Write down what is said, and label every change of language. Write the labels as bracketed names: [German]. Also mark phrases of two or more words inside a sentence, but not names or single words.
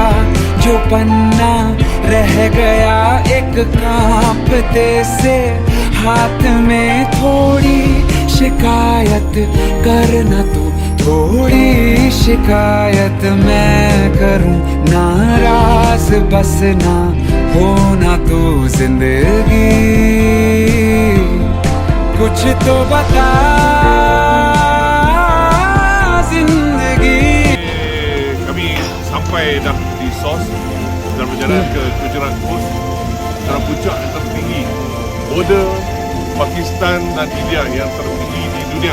[Hindi] जो पन्ना रह गया एक कांपते से हाथ में थोड़ी शिकायत करना तू, थोड़ी शिकायत मैं करूं, नाराज बस ना होना तू जिंदगी, कुछ तो बता जिंदगी। [Malay] Kami sampai dah di SOS dan berjalan ke Gujarat Coast, dalam puncak yang tertinggi border Pakistan dan India yang tertinggi di dunia.